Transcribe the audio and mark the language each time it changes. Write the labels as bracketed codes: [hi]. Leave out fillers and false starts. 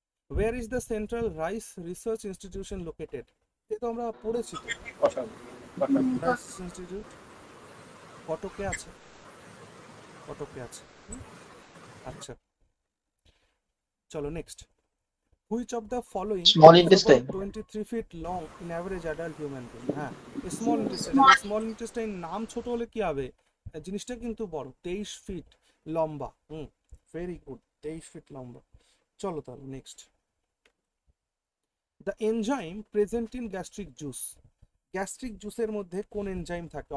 [en] Where is the Central Rice Research Institution located? [bn] এ তো আমরা পড়েছি তো। রাইস ইনস্টিটিউট কটকে আছে, কটকে আছে। আচ্ছা চলো next. [en] Which of the following Small is intestine. about 23 feet long in average adult human being? [bn] হ্যাঁ স্মল ইন্টেস্টাইন। স্মল ইন্টেস্টাইন নাম ছোট হলে কি হবে, জিনিসটা কিন্তু বড়। 23 ফিট লম্বা। [en] very good, [bn] 23 ফিট লম্বা। চলো তাহলে next. [en] The enzyme present in gastric juice. [bn] Gastric জুসের মধ্যে কোন এনজাইম থাকে?